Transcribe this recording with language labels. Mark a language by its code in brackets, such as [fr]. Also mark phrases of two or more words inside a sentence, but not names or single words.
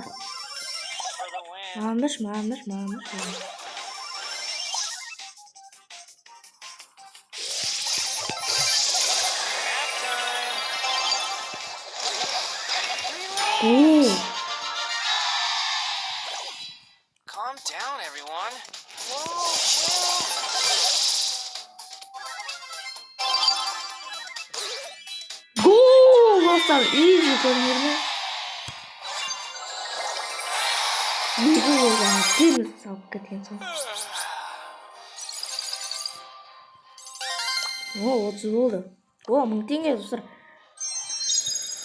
[kk] Мамыш. [en] Calm down, everyone. Whoa, chill. [kk] Гол! Достар, изи турнирде. Екі голдан темір салып кеткен соң. 30 болды. 1000 теңге достар.